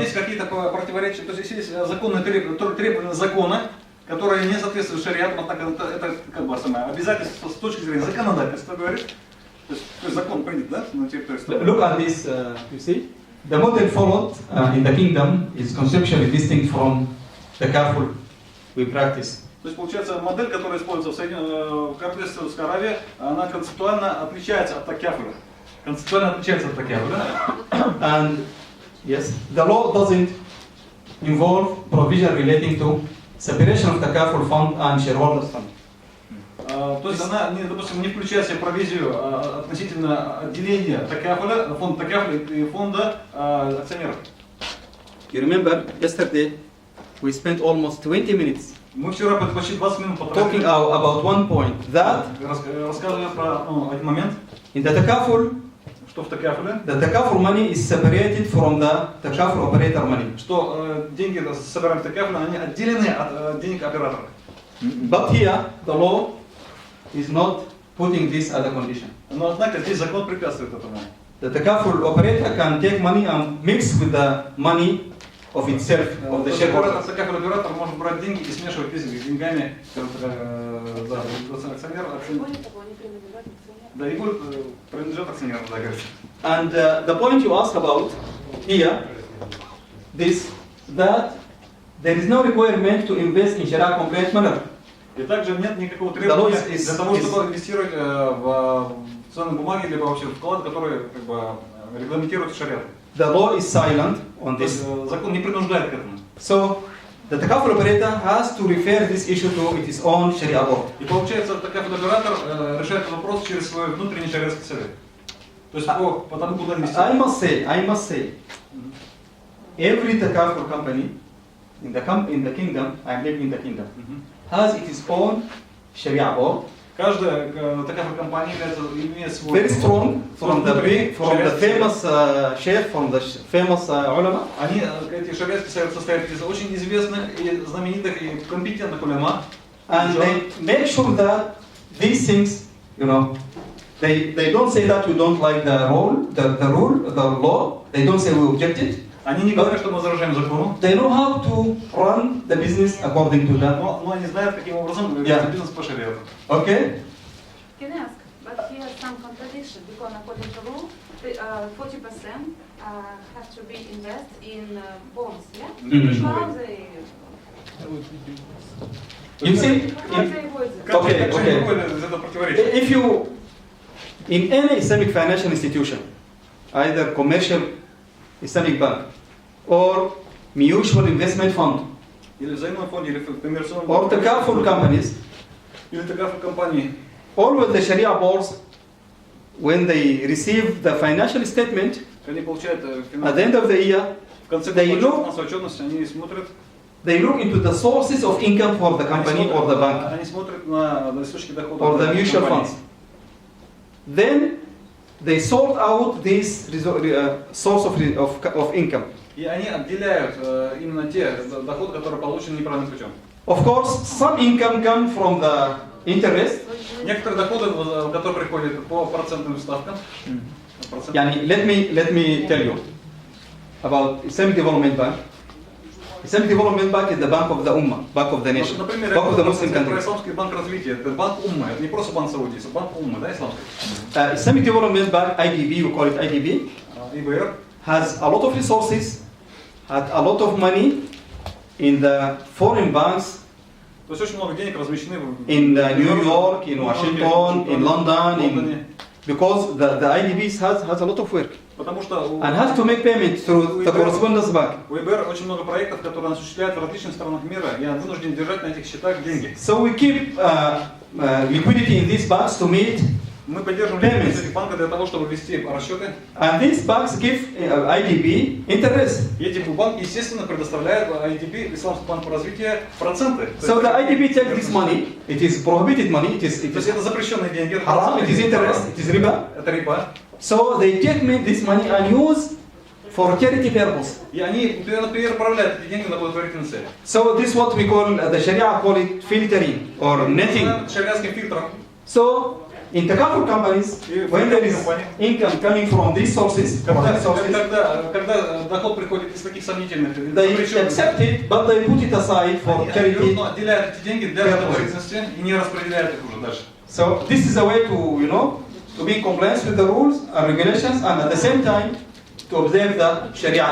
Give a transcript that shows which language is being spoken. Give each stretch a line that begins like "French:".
Russian: Есть какие-то противоречия, то есть есть законные требования закона, которые не соответствуют шариату, однако это как бы самое обязательство с точки зрения законодательства говорит. То есть закон принят, да, на территории страны.
English: Look at this, you see? The model followed in the kingdom is conceptually distinct from the careful we practice.
Russian: То есть получается модель, которая используется в Королевстве Саудовской Аравии, она концептуально отличается от такяфуля. Концептуально отличается от такяфуля.
English: And yes, the law doesn't involve provision relating to separation of the careful fund and shareholders fund.
Russian: То есть она, допустим, не включает в себе провизию относительно отделения такафуля, фонда такафуля и фонда акционеров.
English: You remember yesterday we spent almost 20 minutes
Russian: Мы вчера почти 20 минут
English: talking
Russian: потратили,
English: about one point that
Russian: рассказывая про один момент,
English: in the takaful,
Russian: что в такафуле,
English: the takaful money is separated from the takaful operator money.
Russian: что деньги, собираем в такафуле, они отделены от денег оператора.
English: But here the law is not putting this as a condition.
Russian: Но однако здесь закон препятствует этому.
English: The takaful operator can take money and mix with the money of itself, of the shareholders.
Russian: Такафуль оператор может брать деньги и смешивать эти с деньгами акционера. Более того, они принадлежат акционерам. Да, и будет принадлежат акционерам, да, говорится.
English: And the point you asked about here, that there is no requirement to invest in Sharia compliant manner.
Russian: И также нет никакого требования для того, чтобы инвестировать в ценные бумаги, либо вообще вклад, который как бы регламентирует шариат.
English: The law is silent on
Russian: То есть
English: this.
Russian: закон не принуждает к этому.
English: So the takaful operator has to refer this issue to its own Sharia board.
Russian: И получается, такафуль оператор решает этот вопрос через свой внутренний шариатский совет. То есть по тому, куда инвестировать.
English: I must say, every takaful company in the kingdom, I am living in the kingdom, has its own Sharia board.
Russian: Каждая такая компания имеет свой
English: Very strong from the famous sheikh, from the famous ulama.
Russian: Они, эти шариатские советы состоят из очень известных и знаменитых и компетентных уляма.
English: And they make sure that these things, They don't say that you don't like the rule, the law. They don't say we objected.
Russian: Они не говорят, что мы возражаем закону.
English: They know how to run the business according to that.
Russian: Но они знают, каким образом вести бизнес по шариату.
English: Okay? Can I ask? But here some contradiction because according to law, 40% have to be invested in bonds. Yeah. How they? You see? How they avoid it? Okay. If you in any Islamic financial institution, either commercial Islamic bank or mutual investment fund
Russian: Или в взаимном фонде, или в коммерционном
English: or takaful companies,
Russian: или такафуль компании,
English: always the Sharia boards, when they receive the financial statement
Russian: они получают
English: at the end of the year,
Russian: в конце
English: they
Russian: года
English: look,
Russian: финансовую отчетность, они смотрят,
English: they look into the sources of income for the company or the bank
Russian: они смотрят на источники дохода
English: or the mutual funds. Then they sort out this source of income.
Russian: И они отделяют именно те доходы, которые получены неправильным путем.
English: Of course, some income come from the interest.
Russian: Некоторые доходы, которые приходят по процентным ставкам.
English: Let me tell you about Islamic Development Bank. Islamic Development Bank is the bank of the Ummah, bank of the nation,
Russian: Например,
English: bank of the Muslim
Russian: это
English: country.
Russian: Исламский банк развития, это банк Уммы, это не просто банк Саудии, это банк Уммы, да, исламский.
English: Islamic Development Bank, IDB, we call it IDB,
Russian: ИБР
English: has a lot of resources, had a lot of money in the foreign banks
Russian: То есть очень много денег размещены
English: in New York, in Washington, in London, because the IDB has a lot of work
Russian: Потому что
English: and has to make payment through the correspondence bank.
Russian: у ИБР очень много проектов, которые осуществляют в различных странах мира, и он вынужден держать на этих счетах деньги.
English: So we keep liquidity in these banks to meet
Russian: Мы поддерживаем ликвидность этих банков для того, чтобы вести расчеты.
English: and these banks give IDB interest.
Russian: И эти банки, естественно, предоставляют IDB, Исламский банк по развитию, проценты.
English: So the IDB takes this money, it is prohibited money, it
Russian: То есть
English: is
Russian: это запрещенные деньги, это
English: haram, it is interest, it is riba.
Russian: Это риба.
English: So they take this money and use for charity purpose.
Russian: И они, например, отправляют эти деньги на благотворительные цели.
English: So this is what we call, the Sharia call it filtering or netting.
Russian: Шариатским фильтром.
English: So in the couple companies, when there is income coming from these sources,
Russian: Когда доход приходит из таких сомнительных,
English: they accept it, but they put it aside for charity.
Russian: отделяют эти деньги для благотворительности и не распределяют их уже дальше.
English: So this is a way to, to be in compliance with the rules and regulations, and at the same time to observe the Sharia